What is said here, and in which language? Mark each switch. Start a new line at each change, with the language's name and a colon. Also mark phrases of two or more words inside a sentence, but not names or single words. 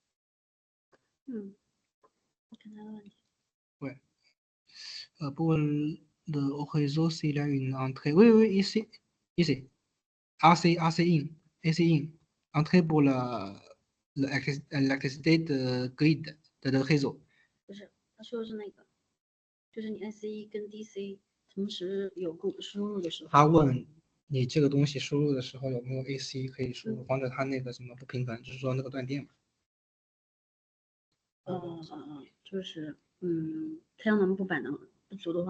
French: Ouais. Pour le réseau, s'il y a une entrée. Oui, ici.
English: AC in.
French: Entrée pour l'électricité de grid de réseau.
Chinese: 不是，他说的是那个，就是你 SE 跟 DC 同时有输入的时候。他问你这个东西输入的时候有没有 AC 可以输入，防止它那个什么不平衡，就是说那个断电嘛。就是太阳能不板能不足的话，